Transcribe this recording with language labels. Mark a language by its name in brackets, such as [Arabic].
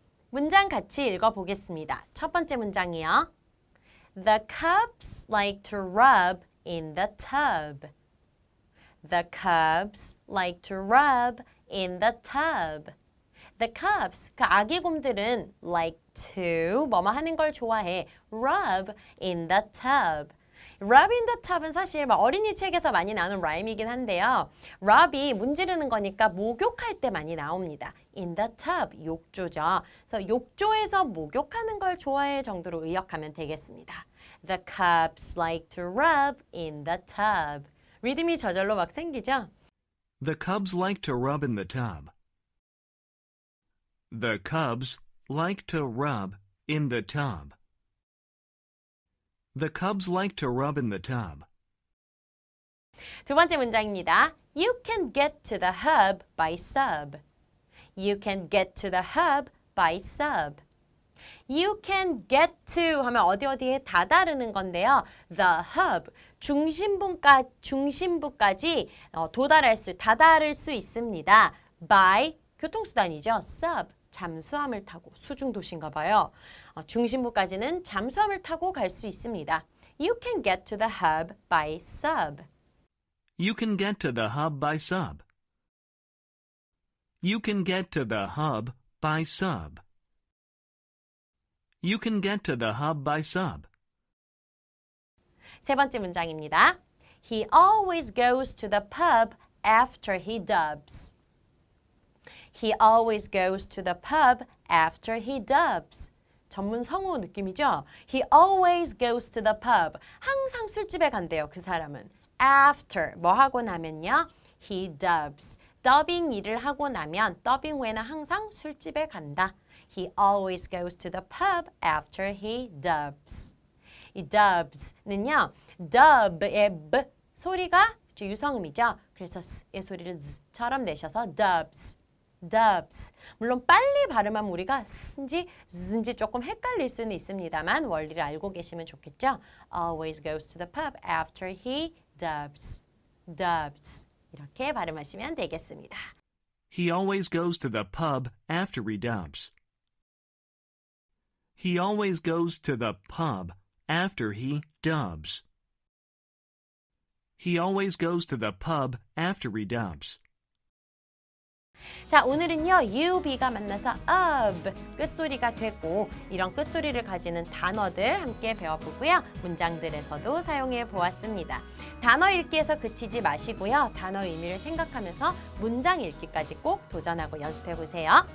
[Korean] 문장 같이 읽어보겠습니다. 첫 번째 문장이요. [English] The cubs like to rub in the tub. The cubs like to rub in the tub. The cubs, [Korean] 그 아기 곰들은 [English] like to [Korean] 뭐뭐 하는 걸 좋아해. [English] Rub in the tub. Rub in the tub [Korean] 은 사실 어린이 책에서 많이 나오는 라임이긴 한데요. rub이 문지르는 거니까 목욕할 때 많이 나옵니다. [English] In the tub, [Korean] 욕조죠. 그래서 욕조에서 목욕하는 걸 좋아해 정도로 의역하면 되겠습니다. [English] The cubs like to rub in the tub. [Korean] 리듬이 저절로 막 생기죠? [English] The cubs like to rub in the tub. The cubs like to rub in the tub. The cubs like to rub in the tub. [Korean] 두 번째 문장입니다. [English] You can get to the hub by sub. You can get to the hub by sub. You can get to [Korean] 하면 어디에 다다르는 건데요. [English] The hub, [Korean] 중심부까지 다다를 수 있습니다. By, 교통수단이죠. Sub, 잠수함을 타고, 수중도시인가 봐요. 중심부까지는 잠수함을 타고 갈 수 있습니다. [English] You can get to the hub by sub. You can get to the hub by sub. You can get to the hub by sub. You can get to the hub by sub. [Korean] 세 번째 문장입니다. [English] He always goes to the pub after he dubs. He always goes to the pub after he dubs. [Korean] 전문 성우 느낌이죠? [English] He always goes to the pub. [Korean] 항상 술집에 간대요, 그 사람은. After, 뭐 하고 나면요? [English] He dubs. [Korean] 더빙 일을 하고 나면 더빙 후에는 항상 술집에 간다. [English] He always goes to the pub after he dubs. [Korean] 이 dubs는요, dub의 b 소리가 유성음이죠. 그래서 s의 소리를 z처럼 내셔서 dubs. [English] dubs. [Korean] 물론 빨리 발음하면 우리가 s인지 z인지 조금 헷갈릴 수는 있습니다만 원리를 알고 계시면 좋겠죠. [English] Always goes to the pub after he dubs. dubs. [Korean] 이렇게 발음하시면 되겠습니다. [English] He always goes to the pub after he dubs. He always goes to the pub after he dubs. He always goes to the pub after he dubs. [Korean] 자, 오늘은요, UB가 만나서 of 끝소리가 되고 이런 끝소리를 가지는 단어들 함께 배워보고요. 문장들에서도 사용해 보았습니다. 단어 읽기에서 그치지 마시고요. 단어 의미를 생각하면서 문장 읽기까지 꼭 도전하고 연습해 보세요.